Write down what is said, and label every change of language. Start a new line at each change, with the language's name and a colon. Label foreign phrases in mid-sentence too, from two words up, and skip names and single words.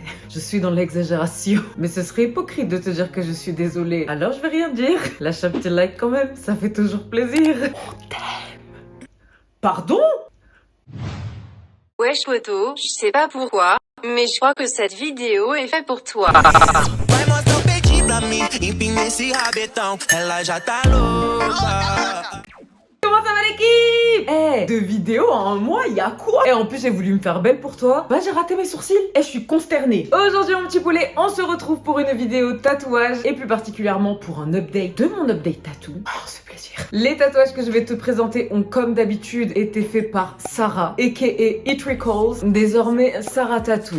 French: Je suis dans l'exagération. Mais ce serait hypocrite de te dire que je suis désolée. Alors je vais rien dire. Lâche un petit like quand même, ça fait toujours plaisir. On t'aime. Pardon? Wesh poto, je sais pas pourquoi, mais je crois que cette vidéo est faite pour toi.
Portuguese: Vai mostrar o peitinho pra mim, empina esse rabetão, ela já tá louca.
French: Comment ça va l'équipe? Eh, 2 vidéos en un mois, y'a quoi? Et en plus j'ai voulu me faire belle pour toi. Bah j'ai raté mes sourcils et je suis consternée. Aujourd'hui mon petit poulet, on se retrouve pour une vidéo tatouage et plus particulièrement pour un update de mon update tatou. Oh c'est plaisir. Les tatouages que je vais te présenter ont comme d'habitude été faits par Sarah, aka It Recalls, désormais Sarah Tatouille.